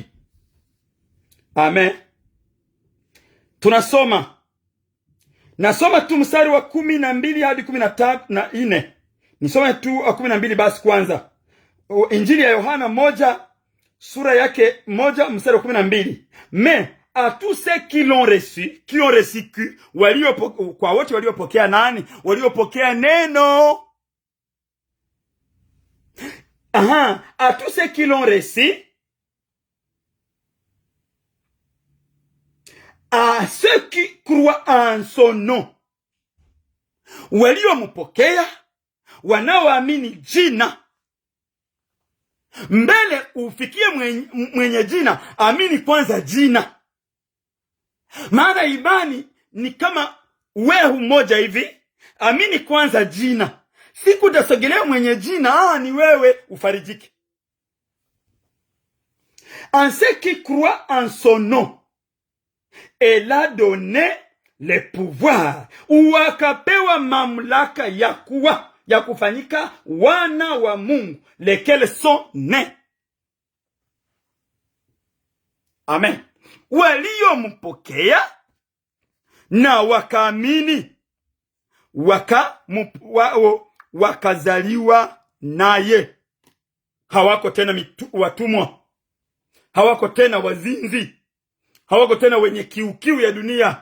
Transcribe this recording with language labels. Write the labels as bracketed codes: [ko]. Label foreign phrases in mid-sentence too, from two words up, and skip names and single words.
[sw] Amen. Nasoma tu mstari wa 12 hadi 14. Nisome tu 12 basi kwanza. Injili ya Yohana 1 sura yake 1 mstari wa 12. [fr] Mais à tous ceux qui l'ont reçu, [sw] kwa wote waliopokea nani? Waliopokea neno. [fr] À tous ceux qui l'ont reçu, à ceux qui croient en son nom. [sw] Waliompokea, wanaoamini jina. Mbele ufikie mwenye jina, amini kwanza jina. Maana imani ni kama wehu moja hivi, amini kwanza jina. Siku utasogelea mwenye jina, ni wewe, ufarijike. [fr] En ceux qui croient en son nom, elle a donné le pouvoir, [sw] wakapewa mamlaka ya kufanyika wana wa Mungu, [fr] lesquels sont nés. Amen. [sw] Waliompokea na wakaamini, wakazaliwa naye. Hawako tena watumwa, hawako tena wazinzi, hawako tena wenye kiu ya dunia.